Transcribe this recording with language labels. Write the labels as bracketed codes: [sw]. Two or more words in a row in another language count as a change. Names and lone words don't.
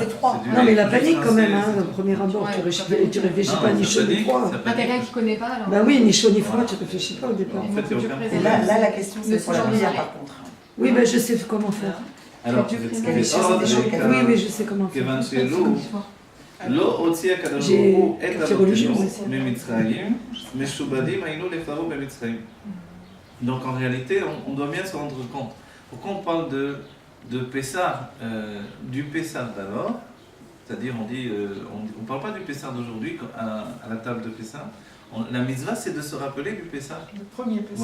[fr] C'est froid. du Non, mais lait la panique quand même, rincé, hein, c'est au tout. premier abord, Ouais, tu réfléchis Non, pas ni ça chaud ni panique, froid. ça Pas quelqu'un panique. qui connaît pas, alors. Bah oui, ni chaud ni froid, Voilà. tu réfléchis pas au départ. En fait, il y a aucun Et problème. là, la question, c'est Le pour la sujet bière, de- par contre. Oui, ben je sais comment faire. Alors, Tu [he] זה [fr] fais des choses, [he] מאוד [fr] des choses [he] בעיקר, [fr] Oui, mais je sais comment faire. [he] כיוון שלו לא הוציא הקדוש [fr] J'ai- [he] ברוך הוא את [fr] c'est religieux, [he] אבותינו [fr] aussi. [he] ממצרים, משועבדים היינו לפרעה במצרים. [fr] Donc en réalité, on doit bien se rendre compte. Pourquoi on parle de Pessah, du Pessah d'alors, c'est-à-dire on dit, on parle pas du Pessah d'aujourd'hui à la table de Pessah. La mitzvah, c'est de se rappeler du Pessah. Le premier Pessah.